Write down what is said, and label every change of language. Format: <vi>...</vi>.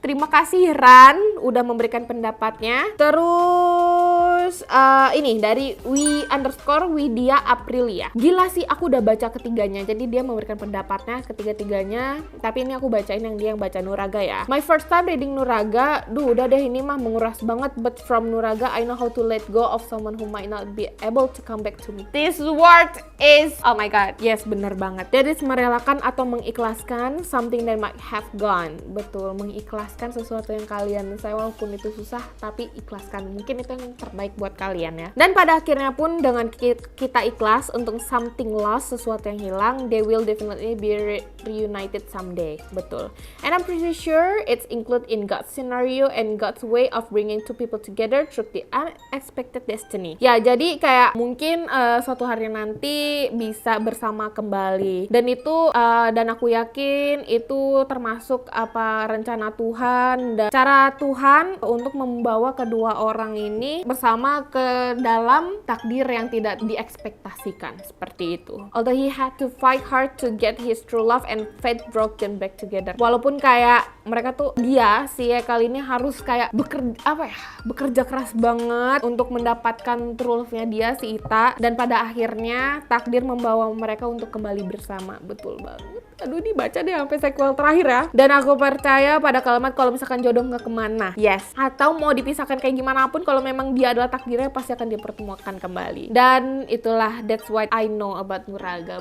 <id>Terima kasih Ran udah memberikan pendapatnya. Terus ini dari _Widya Aprilia. Gila sih, aku udah baca ketiganya. Jadi dia memberikan pendapatnya ketiga-tiganya. Tapi ini aku bacain yang dia yang baca Nuraga ya.</id> <en>My first time reading</en> <id>Nuraga, udah deh ini mah menguras banget.</id> <en>But from Nuraga, I know how to let go of someone who might not be able to come back to me. This word is, oh my god, yes</en> <id>bener banget.</id> <en>That is</en> <id>merelakan atau mengikhlaskan</id> <en>something that might have gone.</en> <id>Betul, mengikhlaskan sesuatu yang kalian sayang walaupun itu susah, tapi ikhlaskan. Mungkin itu yang terbaik buat kalian ya. Dan pada akhirnya pun dengan kita ikhlas untuk</id> <en>something lost,</en> <id>sesuatu yang hilang,</id> <en>they will definitely be reunited someday.</en> <id>Betul.</id> <en>And I'm pretty sure it's included in God's scenario and God's way of bringing two people together through the unexpected destiny.</en> <id>Ya, jadi kayak mungkin suatu hari nanti bisa bersama kembali. Dan itu dan aku yakin itu termasuk rencana Tuhan dan cara Tuhan untuk membawa kedua orang ini bersama ke dalam takdir yang tidak diekspektasikan, seperti itu.</id> <en>Although he had to fight hard to get his true love and fate brought them back together.</en> <id>Walaupun kayak mereka tuh si Haikal ini harus kayak bekerja keras banget untuk mendapatkan true love-nya dia, si Ita, dan pada akhirnya takdir membawa mereka untuk kembali bersama. Betul banget. Aduh, dibaca deh sampai sequel terakhir ya. Dan aku percaya pada kalimat kalau misalkan jodoh nggak kemana, yes, atau mau dipisahkan kayak gimana pun, kalau memang dia adalah takdirnya pasti akan dipertemukan kembali. Dan itulah</id> <en>that's what I know about Nuraga.</en>